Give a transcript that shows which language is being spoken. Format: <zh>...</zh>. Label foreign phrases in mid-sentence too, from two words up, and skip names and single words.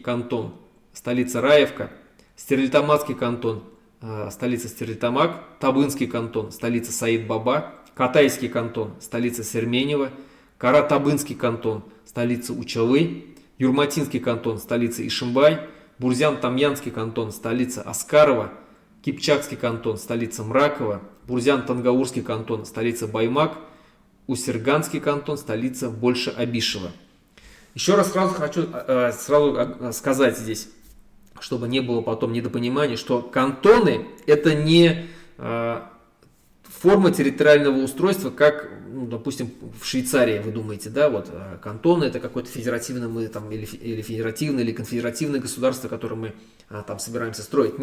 <ru>кантон, столица Раевка, Стерлитамакский кантон, столица Стерлитамак, Табынский кантон, столица Саид-Баба, Катайский кантон, столица Серменева, Каратабынский кантон, столица Учалы, Юрматинский кантон, столица Ишимбай, Бурзян-Тамьянский кантон, столица Аскарова, Кипчакский кантон, столица Мракова, Бурзян-Тангаурский кантон, столица Баймак, Усерганский кантон, столица Больше-Абишева. Еще раз сразу хочу сказать здесь, чтобы не было потом недопонимания, что кантоны это не форма территориального устройства, как, ну, допустим, в Швейцарии, вы думаете, да, вот кантоны это какое-то федеративное мы, там, или федеративное, или конфедеративное государство, которое мы там собираемся строить.</ru>